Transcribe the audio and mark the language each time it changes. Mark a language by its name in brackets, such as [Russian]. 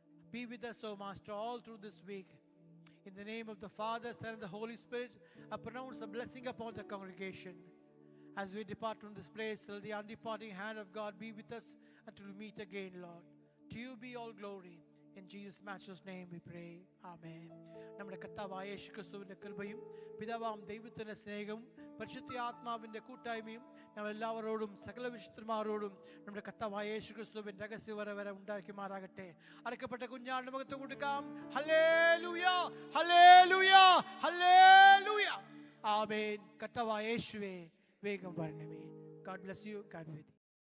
[English] Be with us, O Master, all through this week. In the name of the Father, Son, and the Holy Spirit, I pronounce a blessing upon the congregation. As we depart from this place, let the undeparting hand of God be with us until we meet again, Lord. To you be all glory. In Jesus' matchless name we pray. Amen. [Malayalam] നമ്മുടെ കർത്താവായ യേശുക്രിസ്തുവിന്റെ കൃപയും പിതാവാം ദൈവത്തിന്റെ സ്നേഹവും പരിശുദ്ധ ആത്മാവിന്റെ കൂട്ടായ്മയും നമ്മളെല്ലാവരോടും സകല വിശുദ്ധന്മാരോടും നമ്മുടെ കർത്താവായ യേശുക്രിസ്തുവിന്റെ രഹസ്യവര ഉണ്ടാക്കുമാറാകട്ടെ. അറക്കപ്പെട്ട കുഞ്ഞാടിന്റെ മുഖത്ത് കൊടുക്കാം. Hallelujah, hallelujah, hallelujah. ആമേൻ. കർത്താവായ യേശുവേ വേഗം വരണമേ. [English] God bless you. God be with you.